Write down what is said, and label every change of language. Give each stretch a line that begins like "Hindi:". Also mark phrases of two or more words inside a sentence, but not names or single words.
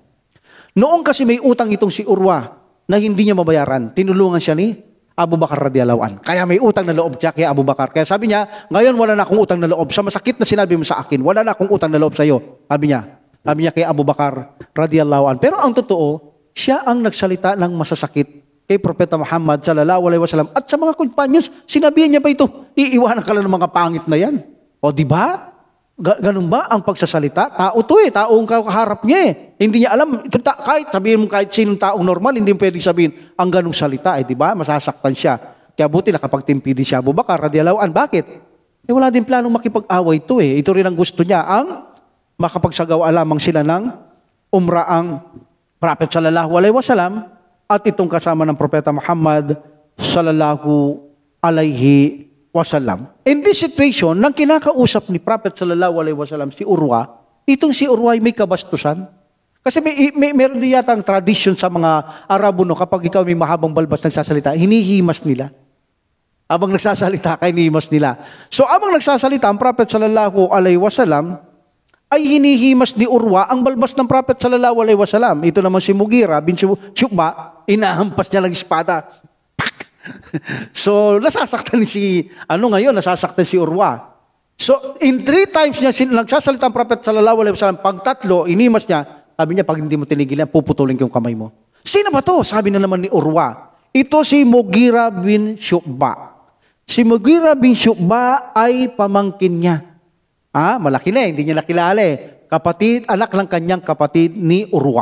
Filipino: Noong kasi may utang itong si Urwa na hindi niya mabayaran, tinulungan siya ni Abu Bakar
Arabic: رضي الله عنه.
Filipino: Kaya may utang na loob siya kay Abu Bakar. Kaya sabi niya, ngayon wala na akong utang na loob. Sa masakit na sinabi mo sa akin, wala na akong utang na loob sa iyo. Sabi niya kay Abu Bakar
Arabic: رضي الله عنه.
Filipino: Pero ang totoo, siya ang nagsalita ng masasakit kay Propeta Muhammad
Arabic: صلى الله عليه وسلم.
Filipino: At sa mga companions, sinabihan niya ba ito, iiwanan ka lang ng mga pangit na yan. O di ba? Ganun ba ang pagsasalita? Tao to taong kaharap niya Hindi niya alam, kahit sabihin mo kahit sinong taong normal, hindi mo pwedeng sabihin ang ganung salita di ba? Masasaktan siya. Kaya buti nakapagtimpi din siya Abu Bakar
Arabic: رضي الله عن.
Filipino: Bakit? Wala din planong makipag-away ito eh. Ito rin ang gusto niya, ang makapagsagawa lamang sila ng umrah ang Prophet
Arabic: صلى الله عليه وسلم
Filipino: at itong kasama ng Propeta Muhammad
Arabic: صلى الله عليه وسلم.
English: In this situation,
Filipino: nang kinakausap ni Prophet
Arabic: صلى الله عليه وسلم
Filipino: si Urwa, itong si Urwa ay may kabastusan. Kasi meron din yata ang tradition sa mga Arabo, no, kapag ikaw may mahabang balbas nagsasalita, hinihimas nila. Habang nagsasalita, hinihimas nila. So, habang nagsasalita, ang Prophet
Arabic: صلى الله عليه وسلم
Filipino: ay hinihimas ni Urwa ang balbas ng Prophet
Arabic: صلى الله عليه وسلم.
Filipino: Ito naman si Mughira bin Syu'ba, inahampas niya ng espada. So, nasasaktan nasasaktan si Urwa. So, in 3 times niya nagsasalita ang Prophet
Arabic: صلى الله عليه وسلم,
Filipino: pag 3, inimas niya, sabi niya, pag hindi mo tinigilan, puputulin ko yung kamay mo. Sino ba to? Sabi na naman ni Urwa. Ito si Mughira bin Syu'ba. Si Mughira bin Syu'ba ay pamangkin niya. Malaki na, hindi niya nakilala eh. Kapatid, anak ng kanyang kapatid ni Urwa.